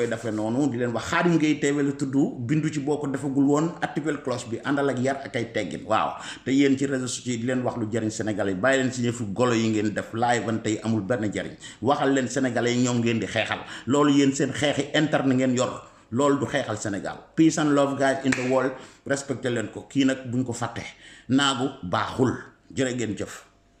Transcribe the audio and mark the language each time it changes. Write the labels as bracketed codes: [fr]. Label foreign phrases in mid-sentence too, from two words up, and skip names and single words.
[wo] koy defee noonu di leen wax Khadim Gueye TV la tudd bindu ci boo ko defagul woon activer cloche bi àndal ak yar ak ay teggin waaw te yéen ci [fr] réseaux sociaux [wo] yi di leen wax lu jëriñ Sénégalais yi bàyyi leen si ñëfu golo yi ngeen def live ban tey amul benn jëriñ waxal leen Sénégalais yi ñoom ngeen di xeexal loolu yéen seen xeexi interne ngeen yor loolu du xeexal Sénégal [en] peace and love guys in the world [wo] respecté leen ko kii nag buñ ko fàtte naagu baaxul jërë ngeen jëf